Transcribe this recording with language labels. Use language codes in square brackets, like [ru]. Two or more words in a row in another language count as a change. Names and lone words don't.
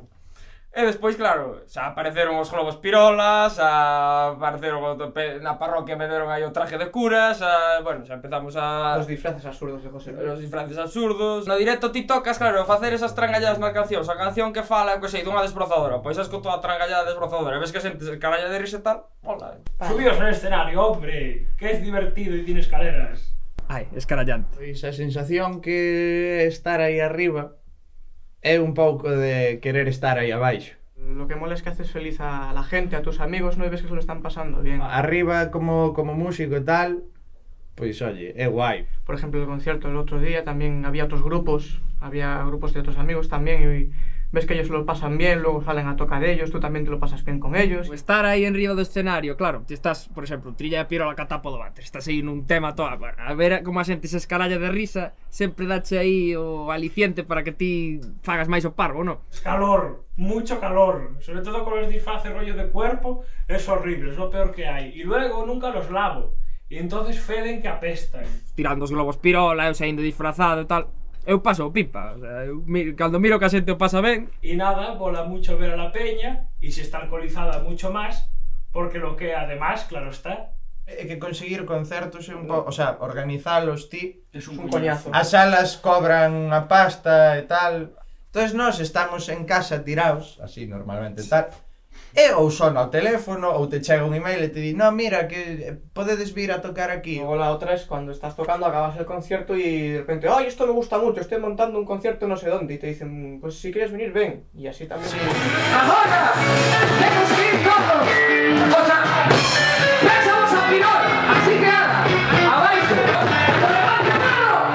[gl] E despois, claro, xa apareceron os globos pirolas, apareceron na parroquia, me deron aí o traje de curas, bueno, xa empezamos a... [es] Los disfraces absurdos de José Luis. [gl] Os disfraces absurdos. No directo ti tocas, claro, facer esas trangalladas nas cancións. A canción que fala, que sei, dunha desbrozadora. Pois es con toda a trangallada desbrozadora. E ves que xente se caralla de risa e tal. [es] Hola. Subíos al escenario, hombre, que es divertido y tiene escaleras. [gl] Ai, escarallante. Pois a sensación que estar aí arriba é un pouco de querer estar aí abaixo. [es] Lo que mola es que haces feliz a la gente, a tus amigos, ¿no? Y ves que se lo están pasando bien. [gl] Arriba como músico e tal, pois oye, é guai. [es] Por ejemplo, el concierto el otro día también había otros grupos, había grupos de otros amigos también y ves que ellos se lo pasan bien, luego salen a tocar ellos, tú también te lo pasas bien con ellos. [gl] Estar aí en riba do escenario, claro, ti estás, por exemplo, Trilla de Pirola Catapa do váter, estás aí nun tema todo, bueno, a ver como a xente se escaralla de risa, sempre dache aí o aliciente para que ti fagas máis o parvo, non? [es] Es calor, mucho calor, sobre todo con los disfraces rollo de cuerpo, es horrible, es lo peor que hay. Y luego nunca los lavo, y entonces feden que apestan. [gl] Tirando os globos pirola, eu saindo disfrazado e tal. Eu paso o pipa, [es] o sea, [gl] cando miro que a xente o pasa ben. [es] Y nada, mola mucho ver a la peña, y si está alcoholizada mucho más, porque lo que además, claro está, [gl] É que conseguir concertos é un pouco, [es] o sea, [gl] organizalos ti. [es] Es un coñazo. [gl] As salas cobran unha pasta e tal. Entonces nós estamos en casa tirados, así normalmente tal, e ou sona o teléfono ou te chega un email e te di, no, mira, que podedes vir a tocar aquí. [es] Luego la otra es cuando estás tocando, acabas el concierto y de repente, ¡ay, esto me gusta mucho! Estoy montando un concierto no sé dónde. Y te dicen, pues si quieres venir, ven. Y así también. Sí. ¡Ahora! ¡Tenemos que ir todos! O sea, pensamos al final. Así que ahora, abajo. ¡Levanta mano!